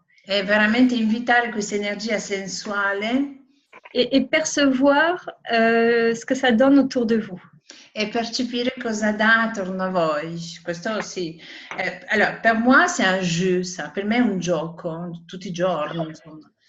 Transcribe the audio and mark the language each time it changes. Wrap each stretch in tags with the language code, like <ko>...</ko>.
<it>È veramente invitare questa energia sensuale.</it> <fr>Et percevoir ce que ça donne autour de vous.</fr> <it>E percepire cosa dà attorno a voi. Questo sì. Allora, per</it> <fr>moi c'est un jeu, ça.</fr> <it>Per me è un gioco, tutti i giorni, insomma.</it>